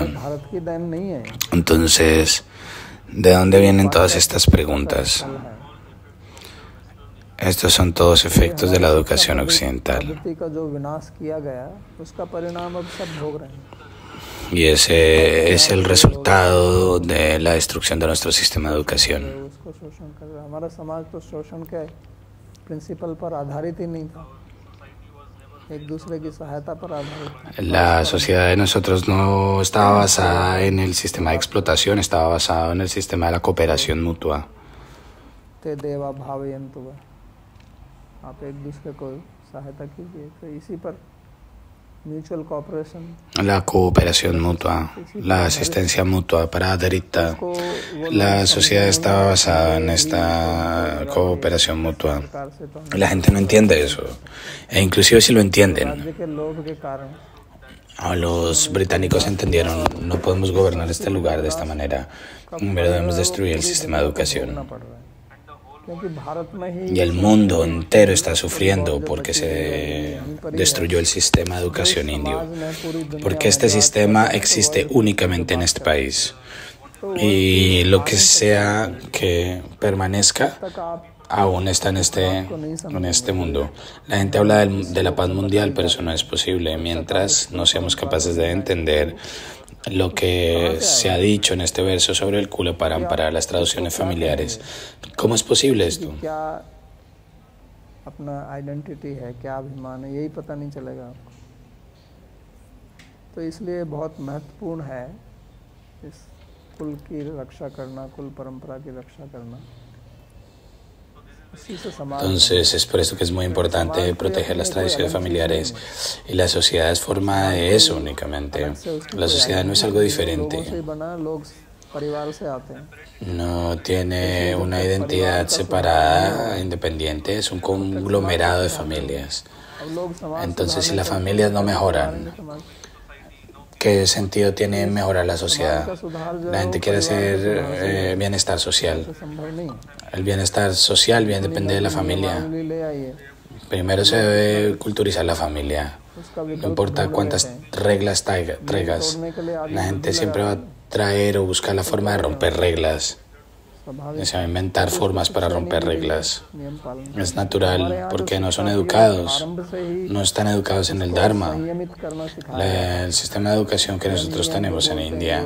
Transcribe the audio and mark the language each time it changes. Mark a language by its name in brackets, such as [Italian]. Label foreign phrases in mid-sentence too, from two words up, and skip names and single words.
[Hindi] भारत की देन नहीं है, [Spanish] Entonces, ¿de dónde vienen todas estas preguntas? Estos son todos efectos de la educación occidental. [Hindi] पद्धति का जो विनाश किया गया उसका परिणाम अब सब भोग रहे हैं। [Spanish] Y ese es el resultado de la destrucción de nuestro sistema de educación. [Hindi] उसको शोषण कर रहा है। हमारा समाज तो शोषण के प्रिंसिपल पर आधारित ही नहीं था, एक दूसरे की सहायता पर आधारित था। [Spanish] La sociedad de nosotros no estaba basada en el sistema de explotación, estaba basada en el sistema de la cooperación mutua. [Sanskrit] ते देवा भावयन्तु वा, [Hindi] आप एक दूसरे को सहायता कीजिए। तो इसी पर [English] mutual cooperation [Spanish] La cooperación mutua, la asistencia mutua para Adharita. La sociedad estaba basada en esta cooperación mutua. [Hindi] सरकार से तो [Spanish] La gente no entiende eso. E inclusive si lo entienden, [Hindi] राज्य के लोभ के कारण [Spanish] los británicos entendieron, no podemos gobernar este lugar de esta manera, pero debemos destruir el sistema de educación. [Hindi] करना पड़ रहा है, क्योंकि भारत में ही [Spanish] Y el mundo entero está sufriendo porque se destruyó el sistema de educación indio. Porque este sistema existe únicamente en este país. Y lo que sea que permanezca [Hindi] तक आप [Spanish] aún está en este mundo. La gente habla de la paz mundial, pero eso no es posible mientras no seamos capaces de entender lo que se ha dicho en este verso sobre el [Hindi] कुल परंपरा, [Spanish] las traducciones familiares. ¿Cómo es posible esto? [Hindi] क्या अपना आइडेंटिटी है, क्या अभिमान है, यही पता नहीं चलेगा आपको। तो इसलिए बहुत महत्वपूर्ण है इस कुल की रक्षा करना, कुल परंपरा की रक्षा करना। इसी से समाज [Spanish] Entonces es por eso que es muy importante proteger las tradiciones familiares y la sociedad es formada de eso únicamente. La sociedad no es algo [Hindi] लोगों [Spanish] diferente, [Hindi] से बना, लोग परिवार से आते हैं। [Spanish] no tiene una identidad separada, independiente, es un conglomerado de familias. [Hindi] अब लोग समाज [Spanish] Entonces si las familias no mejoran, ¿qué sentido tiene mejorar la sociedad? La gente quiere hacer bienestar social. [Hindi] संभव नहीं है। [Spanish] El bienestar social bien depende de la familia. [Hindi] ले आइए, [Spanish] Primero se debe culturizar la familia. [Hindi] उसका [Spanish] No [Hindi] विकल्प [Spanish] importa cuántas reglas traigas, [Hindi] तोड़ने के लिए आगे [Spanish] la gente siempre va a traer o buscar la forma de romper reglas. se va a inventar formas para romper reglas. [Hindi] नियम पालन [Spanish] Es natural porque no son educados, no están educados en el Dharma. [Hindi] नियमित करना सिखाया [Spanish] El sistema de educación que nosotros tenemos en India